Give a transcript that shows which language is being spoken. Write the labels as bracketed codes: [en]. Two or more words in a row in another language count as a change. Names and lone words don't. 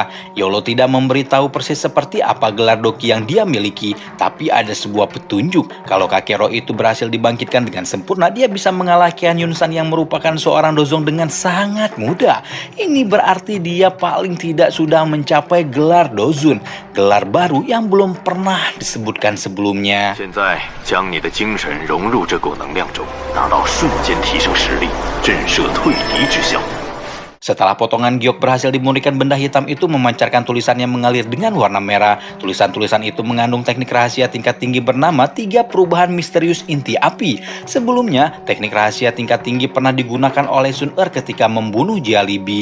[id] Yolo tidak memberitahu persis seperti apa gelar doki yang dia miliki, tapi ada sebuah petunjuk kalau kakek roh itu berhasil dibangkitkan dengan sempurna, dia bisa mengalahkan Yunsan yang merupakan seorang dozong dengan sangat mudah. Ini berarti dia paling tidak sudah mencapai gelar Dozun, gelar baru yang belum pernah disebutkan sebelumnya. [zh] 现在将你的精神融入这股能量中，达到瞬间提升实力、震慑退敌之效。 [id] Setelah potongan giok berhasil dimurnikan, benda hitam itu memancarkan tulisan yang mengalir dengan warna merah. Tulisan-tulisan itu mengandung teknik rahasia tingkat tinggi bernama 3 perubahan misterius inti api. Sebelumnya, teknik rahasia tingkat tinggi pernah digunakan oleh Sun Er ketika membunuh Jia Libi.